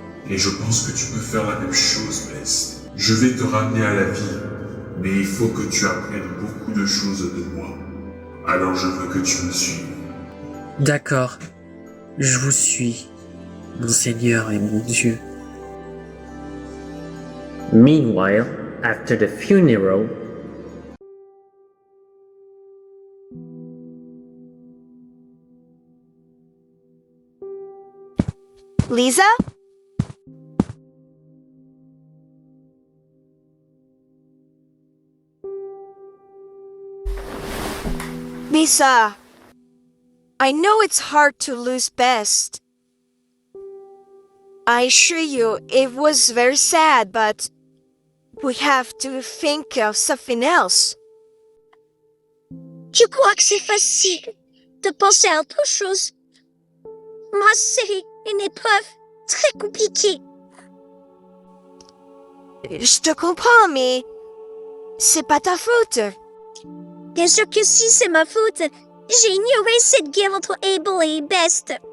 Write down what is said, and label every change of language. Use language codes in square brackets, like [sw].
[fr] Et je pense que tu peux faire la même chose, Best. Je vais te ramener à la vie, mais il faut que tu apprennes beaucoup de choses de moi. Alors je veux que tu me suives. D'accord, je vous suis, mon Seigneur et mon Dieu. [en] Meanwhile, after the funeral, Lisa? Lisa, I know it's hard to lose Best. I assure you, it was very sad, but we have to think of something else. [fr] Tu crois que c'est facile de penser à autre chose? Moi, c'est une épreuve très compliquée. Je te comprends, mais c'est pas ta faute. Bien sûr que si, c'est ma faute. J'ai ignoré cette guerre entre Abel et Best.